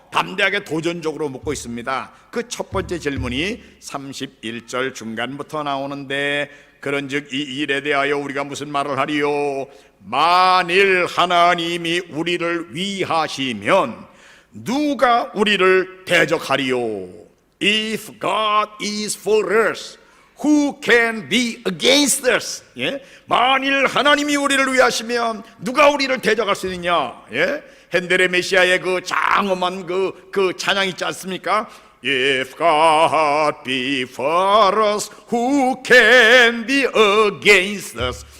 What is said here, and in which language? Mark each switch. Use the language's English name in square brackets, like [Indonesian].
[Korean] 담대하게 도전적으로 묻고 있습니다. 그 첫 번째 질문이 31절 중간부터 나오는데, 그런즉 이 일에 대하여 우리가 무슨 말을 하리요? 만일 하나님이 우리를 위하시면 누가 우리를 대적하리요? [English] If God is for us, who can be against us? [Korean] 만일 하나님이 우리를 위하시면 누가 우리를 대적할 수 있느냐? 핸델의 메시아의 그 장엄한 그 찬양 있지 않습니까? [English] If God be for us, who can be against us?